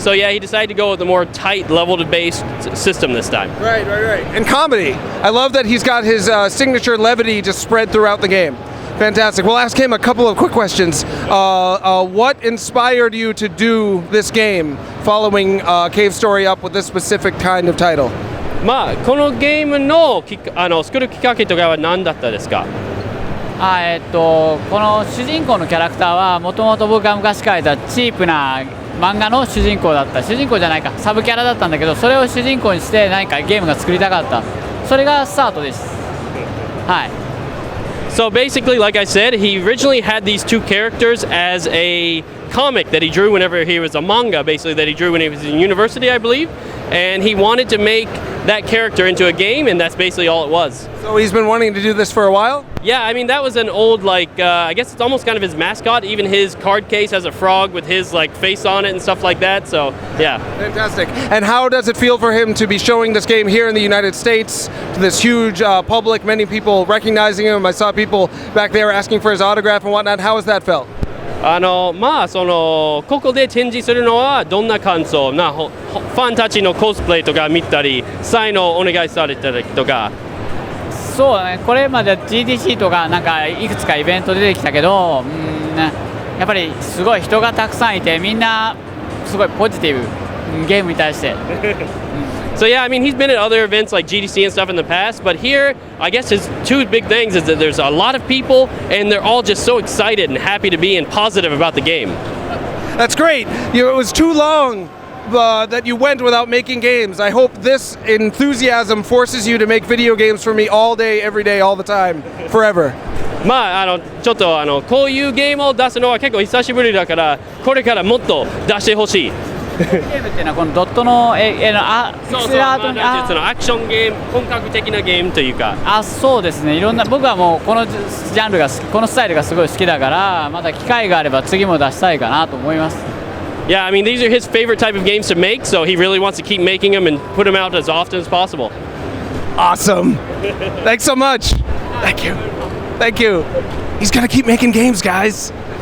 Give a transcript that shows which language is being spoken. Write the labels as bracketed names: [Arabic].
[English] So yeah, he decided to go with a more tight level-based system this time. Right. And comedy. I love that he's got his signature levity just spread throughout the game. Fantastic. We'll ask him a couple of quick questions. What inspired you to do this game, following Cave Story up with this specific kind of title? [Japanese] このゲームの作るきっかけとかは何だったですか？この主人公のキャラクターはもともと僕が昔書いたチープな漫画の主人公だった。主人公じゃないか、サブキャラだったんだけど、それを主人公にして何かゲームが作りたかった。それがスタートです。はい。 [English] So basically, like I said, he originally had these two characters as a comic that he drew whenever he was a manga, basically, that he drew when he was in university, I believe. And he wanted to make that character into a game, and that's basically all it was. So he's been wanting to do this for a while? Yeah, that was an old, I guess it's almost kind of his mascot. Even his card case has a frog with his, face on it and stuff like that, so, yeah. Fantastic. And how does it feel for him to be showing this game here in the United States to this huge public, many people recognizing him? I saw people back there asking for his autograph and whatnot. How has that felt? [Japanese] ここで展示するのはどんな感想ファンたちのコスプレとか見たり、サインをお願いされたりとか。そうだね、これまで GDC とかいくつかイベント出てきたけど、やっぱりすごい人がたくさんいて、みんなすごいポジティブ、ゲームに対して。 [English] So yeah, he's been at other events like GDC and stuff in the past, but here, I guess his two big things is that there's a lot of people and they're all just so excited and happy to be and positive about the game. That's great. It was too long that you went without making games. I hope this enthusiasm forces you to make video games for me all day, every day, all the time, forever. [Japanese] ちょっとこういうゲームを出すのは結構久しぶりだから、これからもっと出してほしい。ゲームっていうのはこのドットの絵のそうそう、アクションゲーム、本格的なゲームというか。そうですね。いろんな僕はもうこのジャンルがこのスタイルがすごい好きだから、また機会があれば次も出したいかなと思います。 [English] Yeah, these are his favorite type of games to make, so he really wants to keep making them and put them out as often as possible. Awesome. Thanks so much. Thank you. He's gonna keep making games, guys.